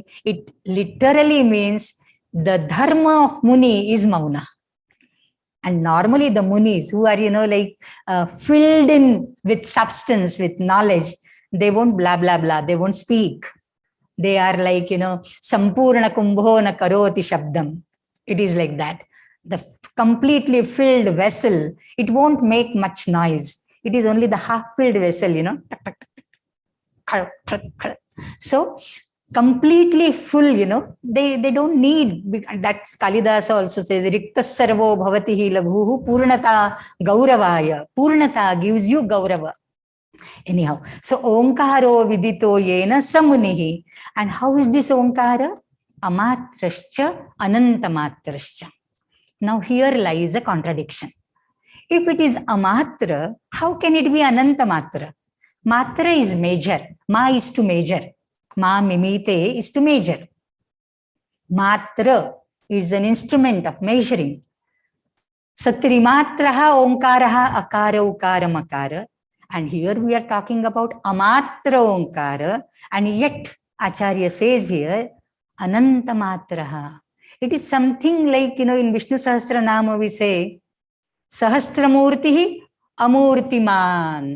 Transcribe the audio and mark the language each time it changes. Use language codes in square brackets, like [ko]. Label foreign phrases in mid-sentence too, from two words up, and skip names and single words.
[en] It literally means the dharma of Muni is mauna. And normally the Munis who are, you know, like filled in with substance, with knowledge, they won't blah, blah, blah. They won't speak. They are like, you know, [sa] संपूर्णकुम्भो न करोति शब्दम्. [en] It is like that. The completely filled vessel, it won't make much noise. It is only the half-filled vessel, you know. So completely full, you know, they don't need, that Kalidasa also says, [sa] रिक्तः सर्वो भवति हि लघुः पूर्णता गौरवाय. [en] Purnata gives you gaurava. Anyhow, so [sa] ओङ्कारो विदितो येन स मुनिः. [en] And how is this Onkara? [sa] अमात्रश्च अनन्तमात्रश्च. [en] Now here lies a contradiction. If it is amatra, how can it be anantamatra? Matra is measure. Ma is to measure. [sa] मा मिमीते [en] is to measure. Matra is an instrument of measuring. [sa] स त्रिमात्रः ओङ्कारः अकार उकार मकार. [en] And here we are talking about [sa] अमात्र ओङ्कार, [en] and yet Acharya says here, Anantamatraha. It is something like, in Vishnu Sahasranama we say, [sa] सहस्रमूर्तिः अमूर्तिमान्.